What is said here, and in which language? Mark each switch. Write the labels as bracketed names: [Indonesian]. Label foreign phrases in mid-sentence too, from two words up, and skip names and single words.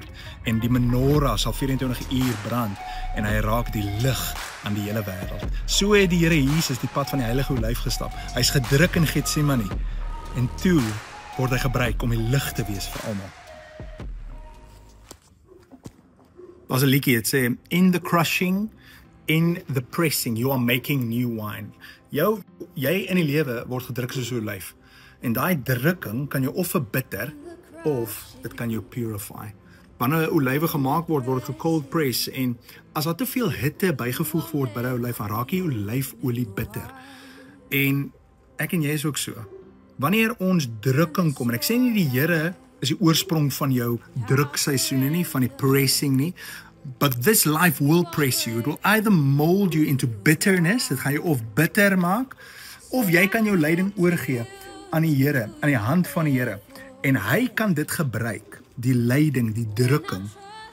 [Afrikaans] En die menorah sal 24 uur brand en hy raak die lig aan die hele wêreld. So het die Here Jesus die pad van die heilige olyf gestap. Hy's gedruk in Gethsemane en toe word hy gebruik om die lig te wees vir almal. Daar's 'n liedjie wat sê, [English] in the crushing, in the pressing, you are making new wine. [Afrikaans] Jy in die lewe word gedruk soos 'n olyf. En daai drukking kan jou of verbitter of dit kan jou purify. Wanneer 'n olywe gemaak word, word dit [English] cold press [Afrikaans] en as daar te veel hitte bygevoeg word by die olyf, dan raak die olyfolie bitter. En ek en jy is ook so. Wanneer ons drukking kom, en ek sê nie die Here is die oorsprong van jou drukseisoene nie, van die pressing nie, [English] but this life will press you. It will either mold you into bitterness, [Afrikaans] dit gaan jou of bitter maak, of jy kan jou lyding oorgee aan die Here, aan die hand van die Here. En hy kan dit gebruik, die lyding, die drukking,